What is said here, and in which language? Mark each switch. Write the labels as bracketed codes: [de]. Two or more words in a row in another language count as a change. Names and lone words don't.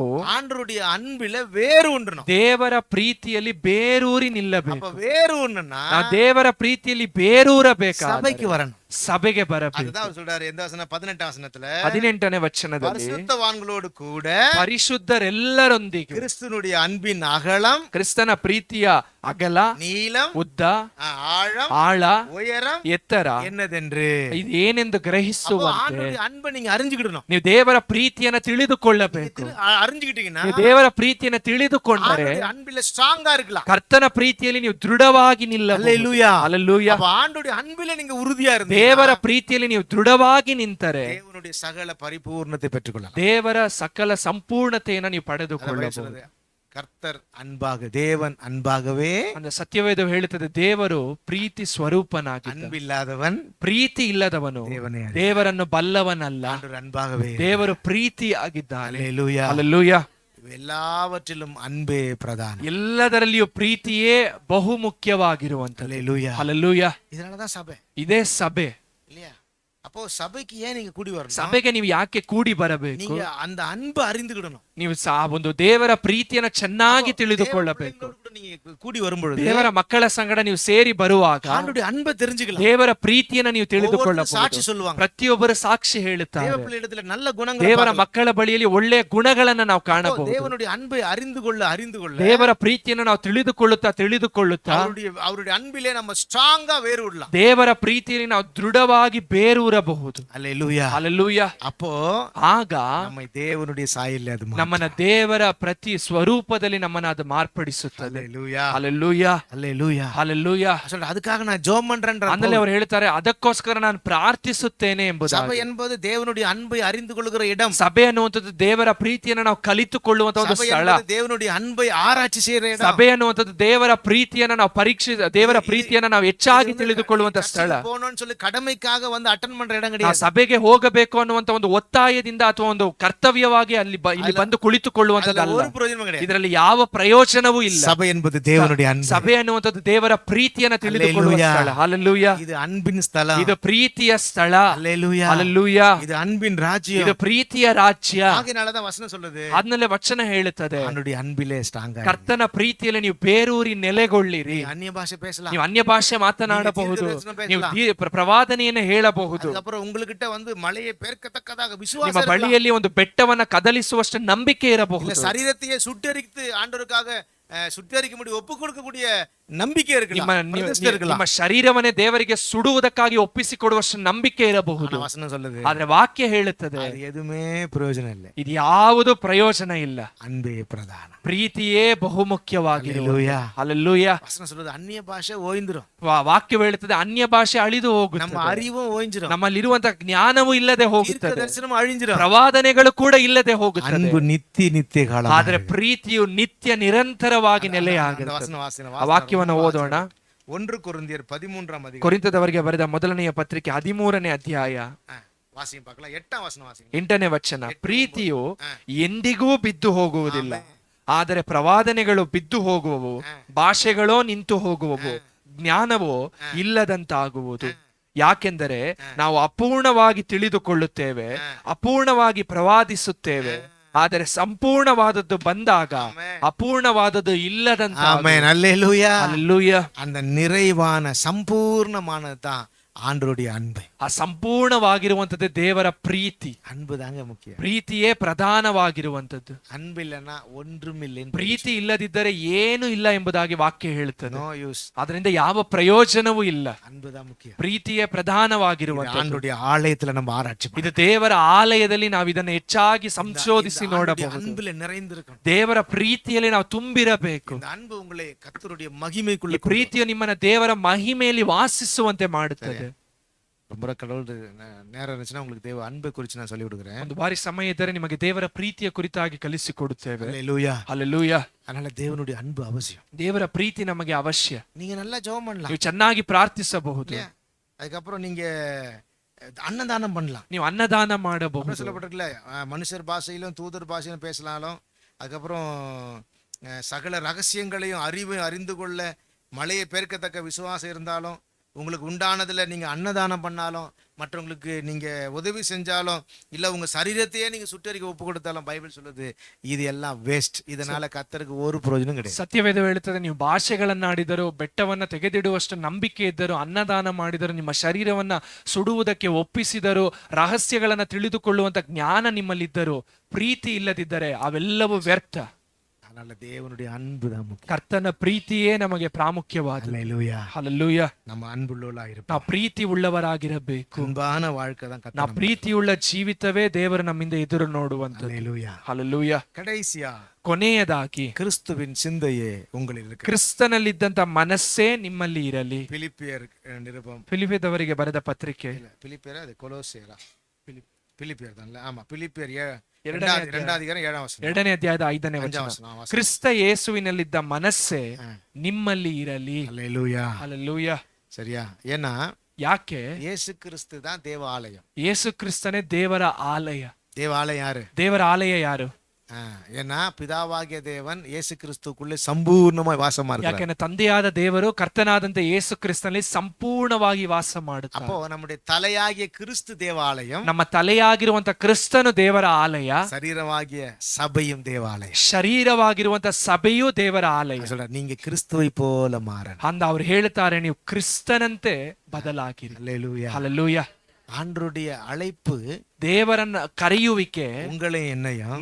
[ta] ஆண்டவருடைய அன்பில வேறு உண்டணும். [kn] ದೇವರ ಪ್ರೀತಿಯಲ್ಲಿ ಬೇರೂರಿ ನಿಲ್ಲಬೇಕು. [ta] அப்ப வேறு ஒண்ணுன்னா [kn] ನಾವು ದೇವರ ಪ್ರೀತಿಯಲ್ಲಿ ಬೇರೂರಬೇಕಾದರೆ [ta] ಸಭೆಗೆ வரணும். [kn] ಸಭೆಗೆ ಬರಬೇಕು. [ta] அதுதான் அவர் சொல்றாரு. எந்த வசனம்? 18ஆம் வசனத்துல [kn] 18ನೇ ವಚನದಲ್ಲಿ [ta] பரிசுத்தவான்களோடு கூட [kn] ಪರಿಶುದ್ಧರೆಲ್ಲರೊಂದಿಗೆ [ta] கிறிஸ்துனுடைய அன்பின் அகலம், [kn] ಕ್ರಿಸ್ತನ ಪ್ರೀತಿಯ ಅಗಲ, [ta] நீளம், [kn] ಉದ್ದ, [ta] ஆழம், [kn] ಆಳ, [ta] உயரம் [kn] ಎತ್ತರ [ta] என்னதென்று. [kn] ಇದು ಏನೆಂದು [ta] அப்போ [kn] ಗ್ರಹಿಸುವಂತೆ [ta] ஆண்டவருடைய அன்பை நீங்க அறிஞ்சுக்கிடணும். [kn] ನೀವು ದೇವರ ಪ್ರೀತಿಯನ್ನ ತಿಳಿದುಕೊಳ್ಳಬೇಕು. [ta] அறிஞ்சுக்கிட்டீங்கன்னா [kn] ನೀವು ದೇವರ ಪ್ರೀತಿಯನ್ನ ತಿಳಿದುಕೊಂಡರೆ [ta] ஆண்டவருடைய அன்பில ஸ்ட்ராங்கா இருக்கலாம். [kn] ಕರ್ತನ ಪ್ರೀತಿಯಲ್ಲಿ ನೀವು ದೃಢವಾಗಿ ನಿಲ್ಲಬಹುದು. [ta] அல்லேலூயா. [kn] ಹಲ್ಲೆಲೂಯಾ. [ta] அப்ப ஆண்டவருடைய அன்பில நீங்க உறுதியா இருந்தீங்க, [kn] ದೇವರ ಪ್ರೀತಿಯಲ್ಲಿ ನೀವು ದೃಢವಾಗಿ ನಿಂತರೆ [ta] தேவனுடைய சகல பரிபூர்ணத்தை பெற்றுக்கொள்ளலாம். [kn] ದೇವರ ಸಕಲ ಸಂಪೂರ್ಣತೆಯನ್ನು ನೀವು ಪಡೆದುಕೊಳ್ಳಬಹುದು. [ta] கர்த்தர் அன்பாக, தேவன் அன்பாகவே, [kn] ಅಂದ್ರೆ ಸತ್ಯವೇದ ಹೇಳುತ್ತದೆ ದೇವರು ಪ್ರೀತಿ ಸ್ವರೂಪನಾಗಿದ್ದ. [ta] அன்பில்லாதவன் [kn] ಪ್ರೀತಿ ಇಲ್ಲದವನು [ta] தேவனே அறியான். [kn] ದೇವರನ್ನು ಬಲ್ಲವನಲ್ಲ. [ta] ஆண்டவர் அன்பாகவே. [kn] ದೇವರು ಪ್ರೀತಿ ಆಗಿದ್ದಾನೆ. [ta] அல்லேலூயா. [kn] ಹಲ್ಲೆಲೂಯಾ. [ta] எல்லாவற்றிலும் அன்பே பிரதானம். [kn] ಎಲ್ಲದರಲ್ಲಿಯೂ ಪ್ರೀತಿಯೇ ಬಹು ಮುಖ್ಯವಾಗಿರುವಂತದ್ದು. [ta] அல்லேலூயா. [kn] ಹಲ್ಲೆಲೂಯಾ. [ta] இதனாலதான் சபை [kn] ಇದೇ ಸಭೆ. [ta] இல்லையா? அப்போ சபைக்கு ஏன் நீங்க கூடி வரணும்? [kn] ಸಭೆಗೆ ನೀವು ಯಾಕೆ ಕೂಡಿ ಬರಬೇಕು? [ta] நீங்க அந்த அன்பை அறிந்துக்கிடணும். [kn] ನೀವು ಒಂದು ದೇವರ ಪ್ರೀತಿಯನ್ನ ಚೆನ್ನಾಗಿ ತಿಳಿದುಕೊಳ್ಳಬೇಕು. [ta] பிள்ளைகளோடு கூட நீங்க கூடி வரும்பொழுது [kn] ದೇವರ ಮಕ್ಕಳ ಸಂಗಡ ನೀವು ಸೇರಿ ಬರುವಾಗ [ta] ஆண்டவருடைய அன்பை தெரிஞ்சுக்கலாம். [kn] ದೇವರ ಪ್ರೀತಿಯನ್ನ ನೀವು [ta] ஒவ்வொருத்தரும் [kn] ತಿಳಿದುಕೊಳ್ಳಬಹುದು. [ta] சாட்சி சொல்லுவாங்க. [kn] ಪ್ರತಿಯೊಬ್ಬರು ಸಾಕ್ಷಿ ಹೇಳುತ್ತಾರೆ. [ta] தேவ பிள்ளையிடத்துல நல்ல குணங்களை [kn] ದೇವರ [ta] பார்க்கலாம். [kn] ಮಕ್ಕಳ ಬಳಿಯಲ್ಲಿ ಒಳ್ಳೆಯ ಗುಣಗಳನ್ನ ನಾವು [ta] அப்போ [kn] ಕಾಣಬಹುದು. [ta] தேவனுடைய அன்பை அறிந்து கொள்ள [kn] ದೇವರ ಪ್ರೀತಿಯನ್ನು ನಾವು ತಿಳಿದುಕೊಳ್ಳುತ್ತಾ [ta] அவருடைய அன்பிலே நம்ம ஸ்ட்ராங்கா வேறு விடலாம். [kn] ದೇವರ ಪ್ರೀತಿಯಲ್ಲಿ ನಾವು ದೃಢವಾಗಿ ಬೇರೂರಬಹುದು. [ta] அல்லேலூயா. [kn] ಹಲ್ಲೆಲೂಯಾ. [ta] அப்போ [kn] ಆಗ [ta] நம்மை தேவனுடைய சாயல்ல அது [kn] ನಮ್ಮನ್ನ ದೇವರ ಪ್ರತಿ ಸ್ವರೂಪದಲ್ಲಿ ನಮ್ಮನ್ನ ಅದು ಮಾರ್ಪಡಿಸುತ್ತದೆ. [ta] அல்லேலூயா. [kn] ಹಲ್ಲೆಲೂಯಾ. [ta] அல்லேலூயா. [kn] ಹಲ್ಲೆಲೂಯಾ. [ta] சொல்ற அதுக்காக நான் ஜெபம் பண்றேன்ற [kn] ಆಮೇಲೆ ಅವರು ಹೇಳ್ತಾರೆ ಅದಕ್ಕೋಸ್ಕರ ನಾನು ಪ್ರಾರ್ಥಿಸುತ್ತೇನೆ [ta] சபை [kn] ಎಂಬುದಾಗಿ. [ta] என்பது தேவனுடைய அன்பை அறிந்து கொள்ளுகிற இடம். [kn] ಸಭೆ ಅನ್ನುವಂಥದ್ದು ದೇವರ ಪ್ರೀತಿಯನ್ನು ನಾವು ಕಲಿತುಕೊಳ್ಳುವಂತ ಒಂದು [ta] சபை [kn] ಸ್ಥಳ. [ta] என்பது தேவனுடைய அன்பை ஆராய்ச்சி செய்யற இடம். [kn] ಸಭೆ ಅನ್ನುವಂಥದ್ದು ದೇವರ ಪ್ರೀತಿಯನ್ನ ನಾವು ದೇವರ ಪ್ರೀತಿಯನ್ನ ನಾವು ಹೆಚ್ಚಾಗಿ ತಿಳಿದುಕೊಳ್ಳುವಂತ ಸ್ಥಳ. [ta] போகணும்னு சொல்லி கடமைக்காக வந்து அட்டெண்ட் பண்ற இடம் [kn] ನಾವು [ta] கிடையாது. [kn] ಸಭೆಗೆ ಹೋಗಬೇಕು ಅನ್ನುವಂತ ಒಂದು ಒತ್ತಾಯದಿಂದ ಅಥವಾ ಒಂದು ಕರ್ತವ್ಯವಾಗಿ ಇಲ್ಲಿ ಬಂದು ಕುಳಿತುಕೊಳ್ಳುವಂತದ್ದಲ್ಲ. [ta] ஒரு பிரயோஜனமும் கிடையாது. [kn] ಇದರಲ್ಲಿ ಯಾವ ಪ್ರಯೋಜನವೂ ಇಲ್ಲ. [ta] சபை என்பது தேவனுடைய அன்பு. [kn] ಸಭೆ ಅನ್ನುವಂಥದ್ದು ದೇವರ ಪ್ರೀತಿಯನ್ನ ತಿಳಿದುಕೊಳ್ಳುವ ಸ್ಥಳ. ಹಲ್ಲೆಲೂಯಾ. [ta] இது அன்பின் ஸ்தலம். [kn] ಇದು ಪ್ರೀತಿಯ ಸ್ಥಳ. [ta] அல்லேலூயா. [kn] ಹಲ್ಲೆಲೂಯಾ. [ta] இது அன்பின் ராஜ்யம். [kn] ಇದು ಪ್ರೀತಿಯ ರಾಜ್ಯ. [ta] ஆகையினாலதான் வசனம் சொல்லுது, [kn] ಆದ್ಮೇಲೆ ವಚನ ಹೇಳುತ್ತದೆ [ta] அவனுடைய அன்பிலே ஸ்ட்ராங்கா [kn] ಕರ್ತನ ಪ್ರೀತಿಯಲ್ಲಿ ನೀವು ಬೇರೂರಿ ನೆಲೆಗೊಳ್ಳಿರಿ. [ta] அந்நிய பாஷை பேசலாம். [kn] ನೀವು ಅನ್ಯ ಭಾಷೆ ಮಾತನಾಡಬಹುದು. ನೀವು ಪ್ರವಾದನೆಯನ್ನು ಹೇಳಬಹುದು. [ta] அதுக்கப்புறம் உங்ககிட்ட வந்து மலையை பெருக்கத்தக்கதாக [kn] ನಿಮ್ಮ [ta] விசுவாசம் இருக்கலாம். [kn] ಬಳಿಯಲ್ಲಿ ಒಂದು ಬೆಟ್ಟವನ್ನ ಕದಲಿಸುವಷ್ಟು ನಂಬಿಕೆ [ta] இல்ல [kn] ಇರಬಹುದು. [ta] சரீரத்தையே சுட்டெரித்து ஆண்டவருக்காக சுட்டெரிக்க முடியும், ஒப்பு கொடுக்கக்கூடிய நம்பிக்கை இருக்கலாம், பிரதிஷ்டை இருக்கலாம். [kn] ನಿಮ್ಮ ಶರೀರವನ್ನೇ ದೇವರಿಗೆ ಸುಡುವುದಕ್ಕಾಗಿ ಒಪ್ಪಿಸಿಕೊಡುವಷ್ಟು ನಂಬಿಕೆ ಇರಬಹುದು. [ta] ஆனா வசனம் சொல்லுது, [kn] ಆದ್ರೆ ವಾಕ್ಯ ಹೇಳುತ್ತದೆ [ta] அது எதுவுமே பிரயோஜனம் இல்லை. [kn] ಇದು ಯಾವುದು ಪ್ರಯೋಜನ ಇಲ್ಲ. [ta] அன்பே பிரதானம். [kn] ಪ್ರೀತಿಯೇ ಬಹುಮುಖ್ಯವಾಗಿರುವುದು. [ta] அல்லேலூயா. [kn] ಹಲ್ಲೆಲೂಯಾ. [ta] வசனம் சொல்லுது, அந்நிய பாஷை ஓய்ந்துரும், [kn] ವಾಕ್ಯ ಹೇಳುತ್ತದೆ ಅನ್ಯ ಭಾಷೆ ಅಳಿದು [ta] நம்ம [kn] ಹೋಗುತ್ತದೆ. [ta] அறிவும் ஓய்ஞ்சிரும், [kn] ನಮ್ಮಲ್ಲಿರುವಂತಹ ಜ್ಞಾನವೂ ಇಲ್ಲದೆ [ta] தீர்க்க [kn] ಹೋಗುತ್ತದೆ. [ta] தரிசனம் அழிஞ்சிரும். [kn] ಪ್ರವಾದನೆಗಳು ಕೂಡ ಇಲ್ಲದೆ ಹೋಗುತ್ತದೆ. [ta] அன்பு நித்திய காலம். [kn] ಆದ್ರೆ ಪ್ರೀತಿಯು ನಿತ್ಯ ನಿರಂತರವಾಗಿ [ta] அந்த [kn] ನೆಲೆಯಾಗಿರುತ್ತದೆ. [ta] வசனம் வாசின [kn] ಆ ವಾಕ್ಯವನ್ನು ಓದೋಣ. [ta] 1 ಕೊರಿಂಥಿಯர் 13ஆம் அதிகாரம். [kn] ಕೊರಿಂಥದವರಿಗೆ ಬರೆದ ಮೊದಲನೆಯ ಪತ್ರಿಕೆ 13ನೇ ಅಧ್ಯಾಯ [ta] வாசிங்க பார்க்கலாம். 8ஆம் ವಚನ ವಾಸಿங்க. [kn] 8ನೇ ವಚನ. ಪ್ರೀತಿಯು ಎಂದಿಗೂ ಬಿದ್ದು ಹೋಗುವುದಿಲ್ಲ, ಆದರೆ ಪ್ರವಾದನೆಗಳು ಬಿದ್ದು ಹೋಗುವವು, ಭಾಷೆಗಳೋ ನಿಂತು ಹೋಗುವವು, ಜ್ಞಾನವೋ ಇಲ್ಲದಂತಾಗುವುದು. ಯಾಕೆಂದರೆ ನಾವು ಅಪೂರ್ಣವಾಗಿ ತಿಳಿದುಕೊಳ್ಳುತ್ತೇವೆ, ಅಪೂರ್ಣವಾಗಿ ಪ್ರವಾದಿಸುತ್ತೇವೆ, ಆದರೆ ಸಂಪೂರ್ಣವಾದದ್ದು ಬಂದಾಗ ಅಪೂರ್ಣವಾದದ್ದು ಇಲ್ಲದಂತ. [ta] ஆமென். அல்லேலூயா. [kn] ಹಲ್ಲೆಲೂಯಾ. [ta] அந்த நிறைவான சம்பூர்ணமானது தான் ஆண்டவருடைய அன்பு. [kn] ಆ ಸಂಪೂರ್ಣವಾಗಿರುವಂತದ್ದು ದೇವರ ಪ್ರೀತಿ. [ta] அன்பு தாங்க முக்கியம். [kn] ಪ್ರೀತಿಯೇ ಪ್ರಧಾನವಾಗಿರುವಂತದ್ದು. [ta] அன்பு இல்லைன்னா ஒன்றும் இல்லை. [kn] ಪ್ರೀತಿ ಇಲ್ಲದಿದ್ದರೆ ಏನು ಇಲ್ಲ ಎಂಬುದಾಗಿ ವಾಕ್ಯ ಹೇಳುತ್ತದೆ. [en] no use. [kn] ಅದರಿಂದ ಯಾವ ಪ್ರಯೋಜನವೂ ಇಲ್ಲ. [ta] அன்பு தான் முக்கியம். [kn] ಪ್ರೀತಿಯೇ ಪ್ರಧಾನವಾಗಿರುವಂತದ್ದು. [ta] ஆண்டவருடைய ஆலயத்துல நம்ம ஆராய்ச்சி [kn] ಇದು ದೇವರ ಆಲಯದಲ್ಲಿ ನಾವು ಇದನ್ನು ಹೆಚ್ಚಾಗಿ ಸಂಶೋಧಿಸಿ ನೋಡಬಹುದು. [ta] அன்புல நிறைந்திருக்கணும். [kn] ದೇವರ ಪ್ರೀತಿಯಲ್ಲಿ ನಾವು ತುಂಬಿರಬೇಕು. [ta] இந்த அன்பு உங்களை கர்த்தருடைய மகிமைக்குள்ள [kn] ಈ ಪ್ರೀತಿಯು ನಿಮ್ಮನ್ನ ದೇವರ ಮಹಿಮೆಯಲ್ಲಿ ವಾಸಿಸುವಂತೆ ಮಾಡುತ್ತದೆ. [ta] ரொம்ப கடவுள் நேரம் இருந்துச்சுன்னா உங்களுக்கு தேவ அன்பை குறித்து நான் சொல்லி கொடுக்குறேன். [kn] ಒಂದು ಬಾರಿ ಸಮಯ ಇದ್ದರೆ ನಿಮಗೆ ದೇವರ ಪ್ರೀತಿಯ ಕುರಿತಾಗಿ ಕಲಿಸಿಕೊಡುತ್ತೇವೆ. [ta] அல்லேலூயா. [kn] ಹಲ್ಲೆಲೂಯಾ. [ta] அதனால தேவனுடைய அன்பு அவசியம். [kn] ದೇವರ ಪ್ರೀತಿ ನಮಗೆ ಅವಶ್ಯ. [ta] நீங்க நல்லா ஜெபம் பண்ணலாம், [kn] ನೀವು ಚೆನ್ನಾಗಿ ಪ್ರಾರ್ಥಿಸಬಹುದು. [ta] அதுக்கப்புறம் நீங்க அன்னதானம் பண்ணலாம். [kn] ನೀವು ಅನ್ನದಾನ ಮಾಡಬಹುದು. [ta] சொல்லப்பட்டிருக்கல, மனுஷர் பாஷையிலும் தூதர் பாஷையிலும் பேசலாலும், அதுக்கப்புறம் சகல ரகசியங்களையும் அறிந்து கொள்ள மலையை பெருக்கத்தக்க விசுவாசம் இருந்தாலும், உங்களுக்கு உண்டானதுல நீங்க அன்னதானம் பண்ணாலும், மற்றவங்களுக்கு நீங்க உதவி செஞ்சாலும், இல்ல உங்க சரீரத்தையே நீங்க சுட்டெரிக்க ஒப்பு கொடுத்தாலும், பைபிள் சொல்லுது இது எல்லாம் வேஸ்ட். இதனால கர்த்தருக்கு ஒரு பிரயோஜனம் கிடையாது. [kn] ಸತ್ಯವೇದ ಹೇಳುತ್ತದೆ, ನೀವು ಭಾಷೆಗಳನ್ನಾಡಿದರೂ, ಬೆಟ್ಟವನ್ನ ತೆಗೆದಿಡುವಷ್ಟು ನಂಬಿಕೆ ಇದ್ದರೂ, ಅನ್ನದಾನ ಮಾಡಿದರೂ, ನಿಮ್ಮ ಶರೀರವನ್ನ ಸುಡುವುದಕ್ಕೆ ಒಪ್ಪಿಸಿದರೂ, ರಹಸ್ಯಗಳನ್ನ ತಿಳಿದುಕೊಳ್ಳುವಂತ ಜ್ಞಾನ ನಿಮ್ಮಲ್ಲಿದ್ದರೂ, ಪ್ರೀತಿ ಇಲ್ಲದಿದ್ದರೆ ಅವೆಲ್ಲವೂ ವ್ಯರ್ಥ. [ta] அதனால தேவனுடைய அன்பு தான் முக்கியம். [kn] ಕರ್ತನ ಪ್ರೀತಿಯೇ ನಮಗೆ ಪ್ರಾಮುಖ್ಯವಾದ. [ta] அல்லேலூயா. [kn] ಹಲ್ಲೆಲೂಯಾ. [ta] நம்ம அன்புள்ளவளா இருப்போம். [kn] ನಾವು ಪ್ರೀತಿ ಉಳ್ಳವರಾಗಿರಬೇಕು. [ta] அன்பான வாழ்க்கை தான் [kn] ನಾವು [ta] கர்த்தர். [kn] ಪ್ರೀತಿಯುಳ್ಳ ಜೀವಿತವೇ ದೇವರು ನಮ್ಮಿಂದ ಎದುರು ನೋಡುವಂತ. [ta] அல்லேலூயா. [kn] ಹಲ್ಲೆಲೂಯಾ. [ta] கடைசியா [kn] ಕೊನೆಯದಾಗಿ [ta] கிறிஸ்துவின் சிந்தையே உங்களில் இருக்கு. [kn] ಕ್ರಿಸ್ತನಲ್ಲಿದ್ದಂತ ಮನಸ್ಸೇ ನಿಮ್ಮಲ್ಲಿ ಇರಲಿ. [ta] பிலிப்பியர் நிருபம், [kn] ಫಿಲಿಪಿಯದವರಿಗೆ ಬರೆದ ಪತ್ರಿಕೆ, [ta] இல்ல பிலிப்பியரா அது கொலோசியரா? பிலிப்பியர் தான்ல. ஆமா, பிலிப்பியர் [kn] ಎರಡನೇ [ta] இரண்டாவது அதிகாரம் 7ஆம் வசனம். [kn] ಎರಡನೇ ಅಧ್ಯಾಯದ 5ನೇ [ta] 5ஆம் [kn] ವಚನ. [ta] வசனம். [kn] ಕ್ರಿಸ್ತ ಯೇಸುವಿನಲ್ಲಿದ್ದ ಮನಸ್ಸೇ ನಿಮ್ಮಲ್ಲಿ ಇರಲಿ. [ta] அல்லேலூயா. [kn] ಹಲ್ಲೆಲೂಯಾ. [ta] சரியா? ஏன்னா [kn] ಯಾಕೆ? [ta] இயேசு கிறிஸ்து தான் தேவாலயம். [kn] ಯೇಸು ಕ್ರಿಸ್ತನೇ ದೇವರ ಆಲಯ. [ta] தேவாலயம் யாரு? [kn] ದೇವರ ಆಲಯ ಯಾರು? [ta] ஏன்னா பிதாவாகிய தேவன் இயேசு கிறிஸ்துக்குள்ளே சம்பூர்ணமாய் வாசமா இருக்கிறார். [kn] ಯಾಕೆಂದ್ರೆ ತಂದೆಯಾದ ದೇವರು ಕರ್ತನಾದಂತೆ ಯೇಸು ಕ್ರಿಸ್ತನಲ್ಲಿ ಸಂಪೂರ್ಣವಾಗಿ ವಾಸ ಮಾಡುತ್ತಾರೆ. [ta] அப்போ நம்முடைய தலையாகிய கிறிஸ்து தேவாலயம், [kn] ನಮ್ಮ ತಲೆಯಾಗಿರುವಂತ ಕ್ರಿಸ್ತನು ದೇವರ ಆಲಯ, [ta] சரீரமாகிய சபையும் தேவாலயம். [kn] ಶರೀರವಾಗಿರುವಂತ ಸಭೆಯೂ ದೇವರ ಆಲಯ. [ta] சொல்ற நீங்க கிறிஸ்துவை போல மாறணும். [kn] ಅಂದ ಅವ್ರು ಹೇಳ್ತಾರೆ, ನೀವು ಕ್ರಿಸ್ತನಂತೆ ಬದಲಾಗಿರಿ. [ta] அல்லேலூயா. [kn] ಹಲ್ಲೆಲೂಯಾ. [ta] ஆண்டருடைய அழைப்பு, [kn] ದೇವರನ್ನ ಕರೆಯುವಿಕೆ [ta] உங்களை என்னையும்